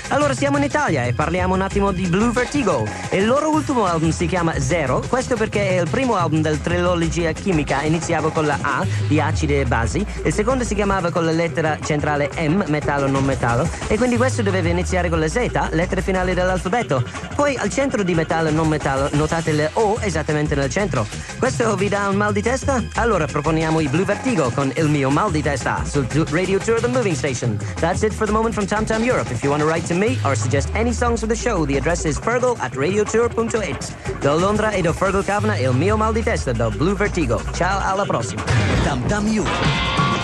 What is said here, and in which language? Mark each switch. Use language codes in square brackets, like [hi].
[it] Allora siamo in Italia e parliamo un attimo di Blue Vertigo. Il loro ultimo album si chiama Zero, questo perché è il primo album della trilogia chimica, iniziavo con la A di acidi e basi, il secondo si chiamava con la lettera centrale M, metallo non metallo, e quindi questo doveva iniziare con la Z, lettera finale dell'alfabeto. Poi al centro di metallo non metallo notate le O esattamente nel centro. Questo vi dà un mal di testa? Allora proponiamo i Blue Vertigo con Il mio mal di testa su Radio Tour The Moving Station. [en] That's it for the moment from Tam Tam Europe. If you want to write to me or suggest any songs for the show, the address is fergal@radiotour.it. [it] Da Londra e da Fergal Kavanagh, Il mio mal di testa da Blue Vertigo. Ciao, alla prossima. Tam Tam Europe.